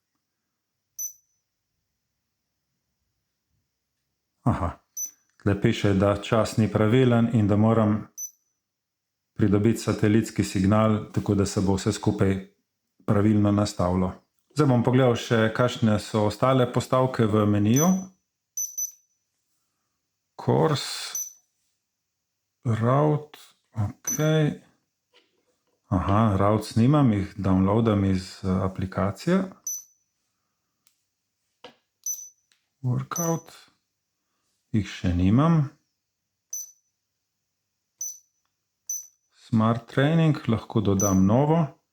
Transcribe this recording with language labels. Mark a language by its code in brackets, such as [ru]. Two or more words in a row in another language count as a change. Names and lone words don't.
[sl] Aha, tle piše, da čas ni pravilen in da moram pridobiti satelitski signal, tako da se bo vse skupaj pravilno nastavilo. Zdaj bom pogledal še, kakšne so ostale postavke v meniju. [en] Course, route, ok. [sl] Aha, routes nimam, jih downloadam iz aplikacije. Workout, jih še nimam. [en] Smart training, [sl] lahko dodam novo.